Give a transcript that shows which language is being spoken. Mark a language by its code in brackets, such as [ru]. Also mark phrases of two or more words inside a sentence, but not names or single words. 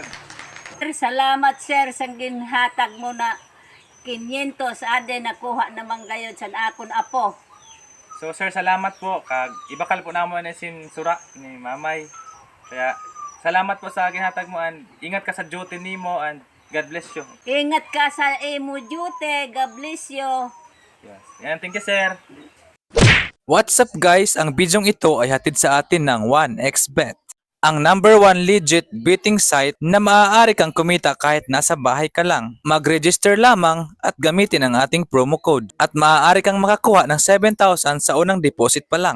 [hil] Sir, salamat sir sa ginhatag mo na 500 ade nakuha naman gayod sa akon apo. So, sir, salamat po. Kag ibakal po namon ni sin sura ni Mamay. Kaya, salamat po sa ginhatag mo and ingat ka sa duty nimo and [en] God bless you. [hil] Ingat ka sa imo duty. [en] God bless you. Yes. Yan, thank you, sir. What's up guys? [tl] Ang bidyong ito ay hatid sa atin ng 1xBet. Ang #1 [en] legit betting site [tl] na maaari kang kumita kahit nasa bahay ka lang. Mag-register lamang at gamitin ang ating promo code. At maaari kang makakuha ng 7,000 sa unang deposit pa lang.